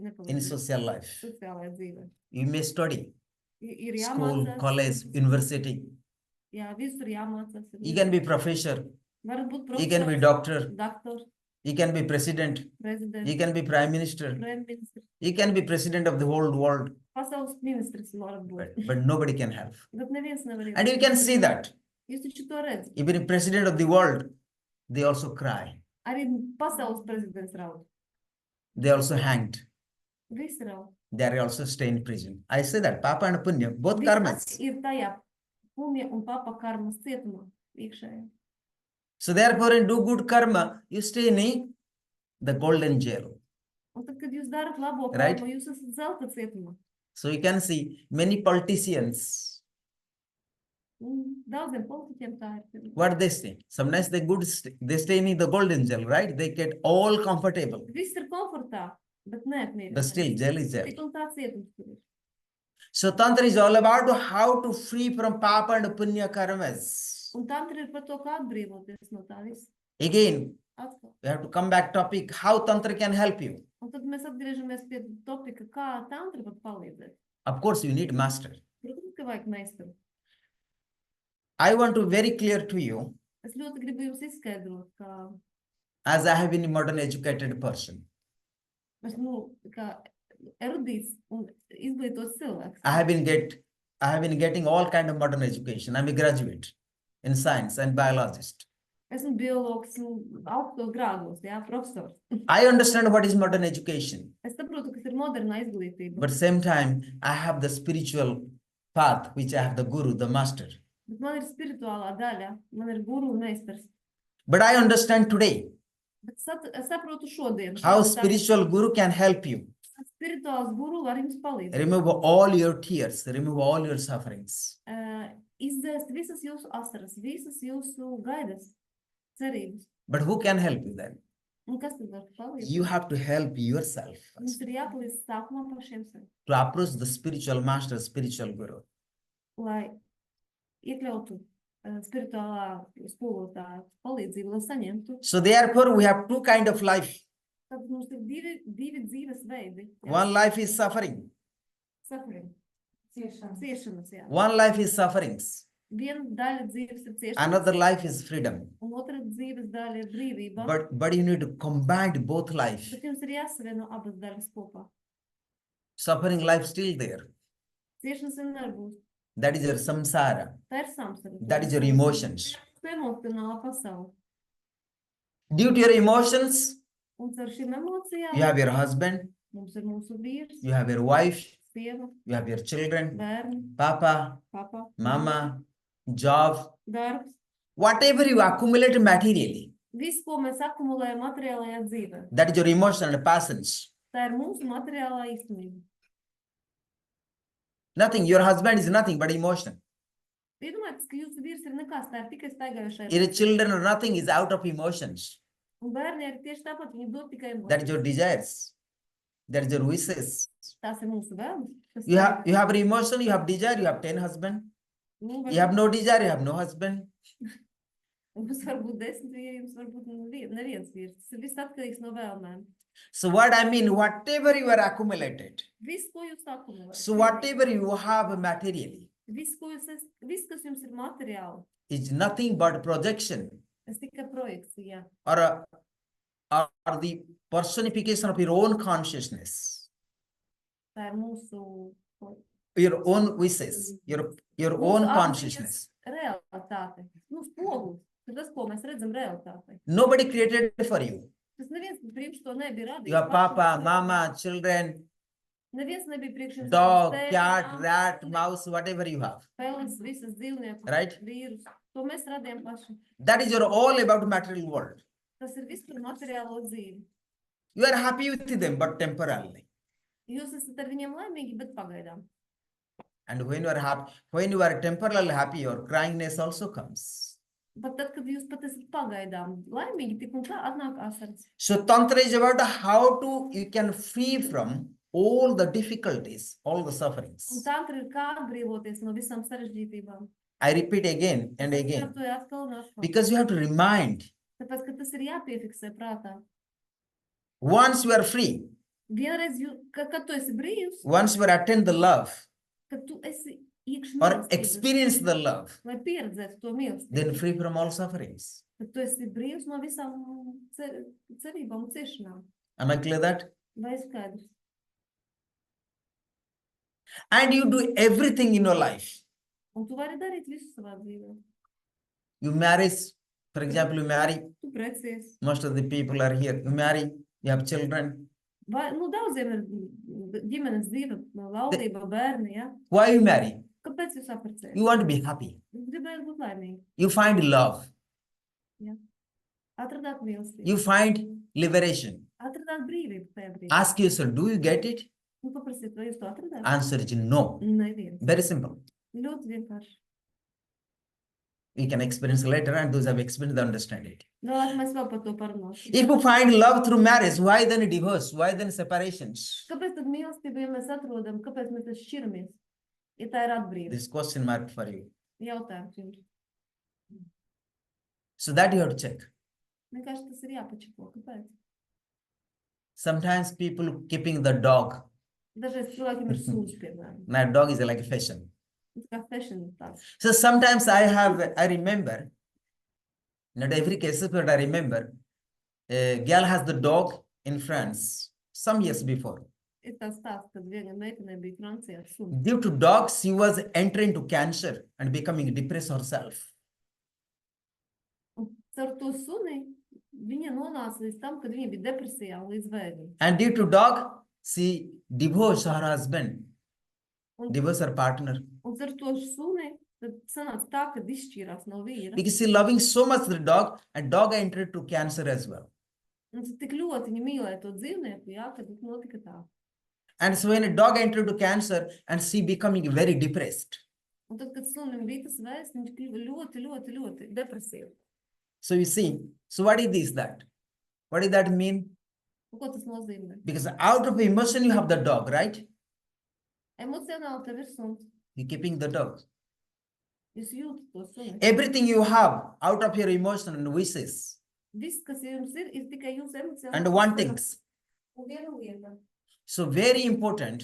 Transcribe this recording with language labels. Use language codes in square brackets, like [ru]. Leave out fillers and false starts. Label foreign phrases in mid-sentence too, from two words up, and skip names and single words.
[en] in [lv] nepalīdz [en] social life. [lv] sociālajā dzīvē. [en] You may study [lv] Ir [en] school, [lv] jāmācās, [en] college, university. [lv] jā, visur jāmācās. [en] You can be professor, [lv] Varat būt [en] you can be [lv] profesors, [en] doctor, [lv] doktors, [en] you can be president, [lv] prezidents, [en] you can be prime minister, [lv] premjerministrs, [en] you can be president of the whole world, [lv] pasaules ministrs varat būt. [en] but nobody can help. [lv] Bet neviens nevar [en] And you can see that [lv] Jūs taču to redzat. [en] even president of the world, they also cry. [lv] Arī pasaules prezidents raud. [en] They also hanged. [lv] Visi raud. [en] They are also stay in prison. I say that Papa and Punya, both [lv] Visi karmas. ir tajā pumja un papa karmas cietumā iekšējā. [en] So therefore, in do good karma, you stay in the golden jail. [lv] Un tad, kad jūs darat labo [en] Right. [lv] karmu, jūs esat zelta cietumā. [en] So you can see many politicians, [lv] Un daudziem politiķiem tā ir. [en] what they stay. Sometimes they stay in the golden jail, right? They get all comfortable. [lv] Viss ir komfortā, bet neapmierināti. [en] But still, jail is jail. [lv] Tik un tā cietums tur ir. [en] So Tantra is all about how to free from Papa and Punya karmas. [lv] Un tantra ir par to, kā atbrīvoties no tā visa. [en] Again, [lv] Atkal. [en] we have to come back topic, how Tantra can help you. [lv] Un tad mēs atgriežamies pie topika, kā tantra var palīdzēt. [en] Of course, you need master. [lv] Protams, ka vajag meistaru. [en] I want to very clear to you, [lv] Es ļoti gribu jums izskaidrot, ka [en] as I have been a modern educated person, [lv] es, kā erudīts un izglītots cilvēks. [en] I have been getting all kind of modern education. I'm a graduate in science and biologist. [lv] Esmu biologs un augstos grādos, jā, profesors. [en] I understand what is modern education, [lv] Es saprotu, kas ir moderna izglītība. [en] but same time I have the spiritual path, which I have the guru, the master. [lv] Bet man ir spirituālā daļa, man ir guru un meistars. [en] But I understand today [lv] Bet es saprotu šodien. [en] how spiritual guru can help you. [lv] Spirituāls guru var jums palīdzēt. [en] Remove all your tears, remove all your sufferings. [lv] Izdzēst visas jūsu asaras, visas jūsu gaidas, cerības. [en] But who can help you then? [lv] Un kas tad var palīdzēt? [en] You have to help yourself [lv] Mums ir jāpalīdz sākumā pašiem sev, [en] to approach the spiritual master, spiritual guru. [lv] lai iekļautu spirituālā skolotāja palīdzību, lai saņemtu. [en] So therefore, we have two kind of life. [lv] Tad mums ir divi dzīves veidi. Jā. [en] One life is suffering. Suffering. [lv] Ciešana. Ciešanas, jā. [en] One life is sufferings. [lv] Viena daļa dzīves ir ciešanas, [en] Another life is freedom. [lv] un otra dzīves daļa ir brīvība. [en] But you need to combine both life. [lv] Bet jums ir jāsavieno abas daļas kopā. [en] Suffering life still there. [lv] Ciešanas vienmēr būs. [en] That is your samsara. [lv] Tā ir samsara. [en] That is your emotions. [lv] Tā ir emocionālā pasaule. [en] Due to your emotions, [lv] Un ar šīm emocijām [en] you have your husband, [lv] mums ir mūsu vīrs, [en] you have your wife, [lv] sieva, [en] you have your children, [lv] bērni, [en] papa, [lv] papa, [en] mama, job, [lv] darbs. [en] whatever you accumulate materially. [lv] Viss, ko mēs akumulējam materiālajā dzīvē, [en] That is your emotional passions. [lv] tā ir mūsu materiālā īstenība. [en] Nothing. Your husband is nothing but emotion. [lv] Iedomājieties, ka jūsu vīrs ir nekas, tā ir tikai staigājošais. [en] Your children are nothing is out of emotions. [lv] Un bērni ir tieši tāpat, viņi dod tikai [en] That is your [lv] emocijas. [en] desires. That is your wishes. [lv] Tās ir mūsu vēlmes. kas [en] You have [lv] ir- [en] an emotion, you have desire, you have 10 husbands. [lv] Nu, [en] You have no desire, you have no husband. [lv] Mums var būt 10 vīri, jums var būt neviens vīrs. Tas ir viss atkarīgs no vēlmēm. [en] So what I mean, whatever you are accumulated, [lv] Viss, ko jūs akumulējat. [en] so whatever you have materially [lv] Viss, kas jums ir materiāli, [en] is nothing but projection [lv] tas tikai projekcija. [en] or or the personification of your own consciousness, [lv] Tā ir mūsu [en] your own wishes, your own consciousness. [lv] realitāte. Mūsu spogulis. Tas ir tas, ko mēs redzam realitātei. [en] Nobody created it for you. [lv] Tas neviens priekš to nebija radījis. [en] Your papa, mama, children, [lv] Neviens nebija priekš jums. [en] dog, [lv] tēvs, [en] cat, [lv] mātes, [en] rat, mouse, whatever you have. [lv] peles, visas dzīvniekus, [en] Right. [lv] vīrus. To mēs radījām paši. [en] That is your all about material world. [lv] Tas ir viss par materiālo dzīvi. [en] You are happy with them, but temporarily. [lv] Jūs esat ar viņiem laimīgi, bet pagaidām. [en] And when you are happy, when you are temporarily happy, your cryingness also comes. [lv] Pat tad, kad jūs pat esat pagaidām laimīgi, tik un tā atnāk asaras. [en] So Tantra is about how you can free from all the difficulties, all the [lv] Un [en] sufferings. [lv] tantra ir kā atbrīvoties no visām sarežģītībām. [en] I repeat again and [lv] Es [en] again, [lv] atkārtoju atkal un atkal. [en] because you have to remind, [lv] Tāpēc, ka tas ir jāpiefiksē prātā. [en] once you are free, [lv] Vienreiz, kad tu esi brīvs, [en] once you attend the love [lv] kad tu esi iekšā [en] or [lv] mīlestības, [en] experience the love, [lv] lai pieredzētu to mīlestību, [en] then free from all sufferings. [lv] tad tu esi brīvs no visām cerībām un ciešanām. [en] Am I clear that? [lv] Vai skaidrs? [en] And you do everything in your life. [lv] Un tu vari darīt visu savā dzīvē. [en] You marry, for example, you marry, [lv] Tu precies. [en] most of the people are here. You marry, you have children. [lv] Vai, daudziem ir ģimenes dzīve, laulība, bērni, ja? [en] Why you marry? [lv] Kāpēc jūs apprecējat? [en] You want to be happy. [lv] Jūs gribējat būt laimīgi. [en] You find love. [lv] Atradāt mīlestību. [en] You find liberation. [lv] Atradāt brīvību tajā brīdī. [en] Ask yourself, do you get it? [lv] Un paprasiet, vai jūs to atradāt? [en] Answer is no. [lv] Neviens. [en] Very simple. [lv] Ļoti vienkārši. [en] We can experience later, and those have experienced, they understand it. [lv] Vēlāk mēs vēl par to parunāsim. [en] If you find love through marriage, why then divorce? Why then separations? [lv] Kāpēc tad mīlestību, ja mēs atrodam, kāpēc mēs tad šķiramies? Ja tā ir atbrīva. [en] This question mark for you. [lv] Jautājums jums. [en] So that you have to check. [lv] Vienkārši tas ir jāpačako. Kāpēc? [en] Sometimes people keeping the dog. [lv] Dažreiz cilvēkiem ir sūds, piemēram. [en] Now dog is like a fashion. [lv] Tas kā fashion tāds. [en] So sometimes I remember, not every case, but I remember, a girl has the dog in France some years before. [lv] Ir tāds stāsts, kad viena meitene bija Francijā ar suni. [en] Due to dogs, she was entering into cancer and becoming depressed herself. [lv] Un caur to suni viņa nonāca līdz tam, kad viņa bija depresijā un līdz vēdim. [en] And due to dog, she divorced her husband, [lv] Un, [en] divorced her partner. [lv] un caur to suni tad sanāca tā, kad izšķīrās no vīra. [en] Because she loving so much the dog, and dog entered to cancer as well. [lv] Un tik ļoti viņa mīlēja to dzīvnieku, jā, kad notika tā. [en] And so when a dog entered to cancer, and she becoming very depressed. [lv] Un tad, kad sunim bija tas vēsts, viņš kļuva ļoti, ļoti, ļoti depresīvi. [en] So you see, so what is this that? What does that mean? [lv] Un ko tas nozīmē? [en] Because out of emotion you have the dog, right? [lv] Emocionāli tev ir suns. [en] You're keeping the dog. [lv] Jūs jūtat to suni. [en] Everything you have out of your emotion and wishes [lv] Viss, kas jums ir tikai jūsu emocionāli. [en] and wantings. [lv] Un viena lieta. [en] So very important.